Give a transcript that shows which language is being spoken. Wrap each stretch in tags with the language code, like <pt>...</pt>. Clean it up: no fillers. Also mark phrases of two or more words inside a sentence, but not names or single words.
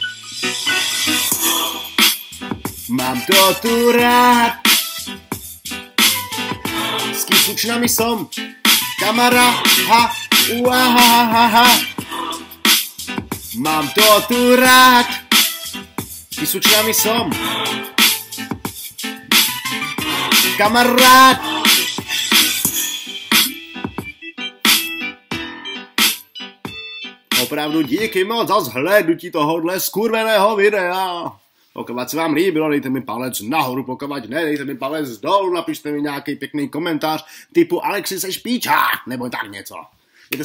<sk>Mám to tu rád. S Kysučnami som kamarát. Ha, uahahaha. Mám to tu rád. S Kysučnami som kamarát.</sk> <cs>Opravdu díky moc za zhlédnutí tohohle skurveného videa. Pokud se vám líbilo, dejte mi palec nahoru, pokud ne, dejte mi palec dolů, napište mi nějaký pěkný komentář typu Alexi seš píča, nebo tak něco.</cs>